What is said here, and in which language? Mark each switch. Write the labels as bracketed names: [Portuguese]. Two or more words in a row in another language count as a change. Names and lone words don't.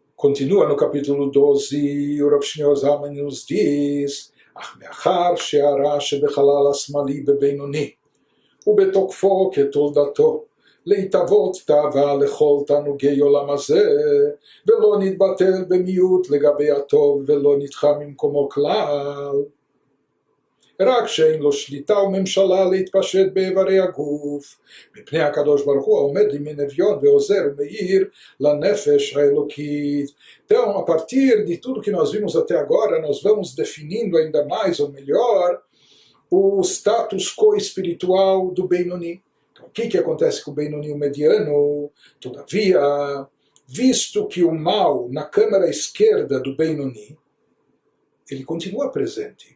[Portuguese] Continua no capítulo 12, o Rav Shneor Zalman nos diz: [Hebrew] "אך מאחר שהרע שבחלל השמאלי בבינוני, ובתקפו כתולדתו, להתאבות תאווה לכל תענוגי עולם הזה, ולא נתבטל במיעוט לגבי הטוב, ולא נדחה ממקומו כלל. רק שאין לו שליטה וממשלה להתפשט באיברי הגוף, מפני הקדוש ברוך הוא העומד לימין אביון ועוזר ומאיר לנפש האלוקית." [Portuguese] Então, a partir de tudo que nós vimos até agora, nós vamos definindo ainda mais ou melhor o [Latin] status quo [Portuguese] espiritual do Benoni. Então, o que acontece com o Benoni, o mediano? Todavia, visto que o mal na câmara esquerda do Benoni, ele continua presente.